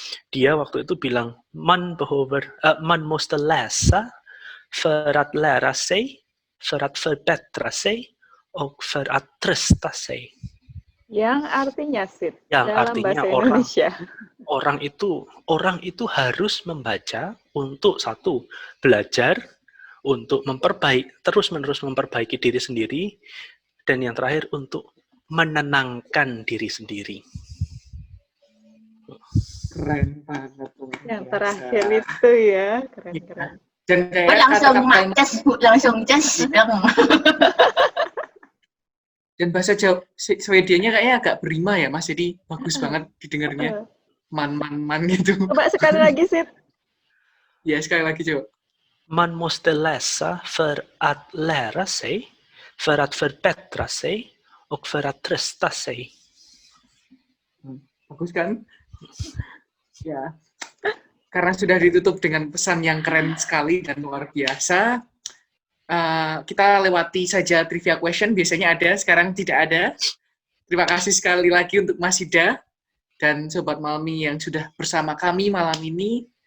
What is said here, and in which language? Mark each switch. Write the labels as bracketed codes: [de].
[id] Dia waktu itu bilang, [sv] man måste läsa för att lära sig, för att förbättra sig och för att trösta sig. [id] Yang artinya Sid, yang dalam artinya bahasa Indonesia. Orang itu harus membaca untuk satu, belajar, untuk terus-menerus memperbaiki diri sendiri, dan yang terakhir untuk menenangkan diri sendiri. Keren banget. Yang terakhir itu ya, keren. Dan kayak langsung cas. Dan bahasa Swedianya kayaknya agak berima ya Mas, jadi bagus banget didengarnya. Man gitu. Coba sekali lagi Sid. Ya sekali lagi coba. [sv] Man måste läsa för att lära sig, för att förbättra sig och för att trösta sig. [id] Bagus kan? Ya. Karena sudah ditutup dengan pesan yang keren sekali dan luar biasa. Kita lewati saja trivia question, biasanya ada, sekarang tidak ada. Terima kasih sekali lagi untuk Mas Ida dan Sobat Malmi yang sudah bersama kami malam ini.